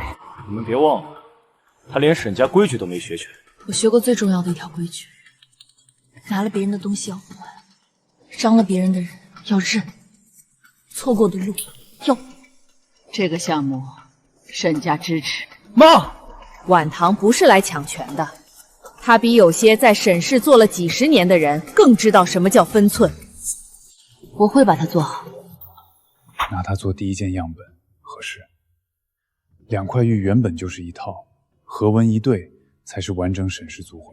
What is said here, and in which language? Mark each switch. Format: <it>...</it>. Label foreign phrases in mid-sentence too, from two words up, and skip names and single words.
<zh>你們別忘了，他連沈家規矩都沒學全。我學過最重要的一條規矩：拿了別人的東西要還，傷了別人的人要認，錯過的路要。這個項目，沈家支持。媽，婉堂不是來搶權的，他比有些在沈氏做了幾十年的人更知道什麼叫分寸。我會把它做好。拿它做第一件樣本合適。2塊玉原本就是一套，合紋一對才是完整沈氏族徽。</zh>